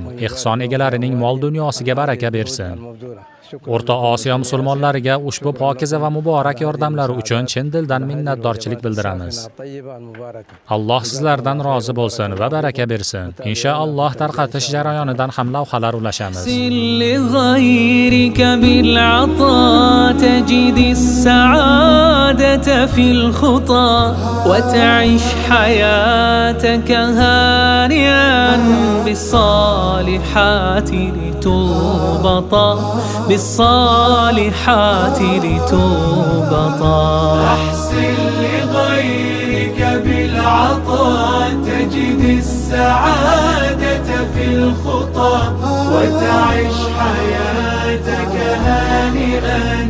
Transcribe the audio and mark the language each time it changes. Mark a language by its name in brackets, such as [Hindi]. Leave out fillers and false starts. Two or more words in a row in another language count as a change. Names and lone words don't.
[Uzbek] Ihson egalarining mol dunyosiga baraka bersin. O'rta Osiyo musulmonlariga ushbu pokiza va muborak yordamlari uchun chin dildan minnatdorchilik bildiramiz. Alloh sizlardan rozi bo'lsin va baraka bersin. Inshaalloh tarqatish jarayonidan ham lavhalar ulashamiz. [Arabic] وتعيش حياتك هانئا بالصالحات لتربطا بالصالحات لتربطا أحسن لغيرك بالعطاء تجد السعادة في الخطى وتعيش حياتك هانئا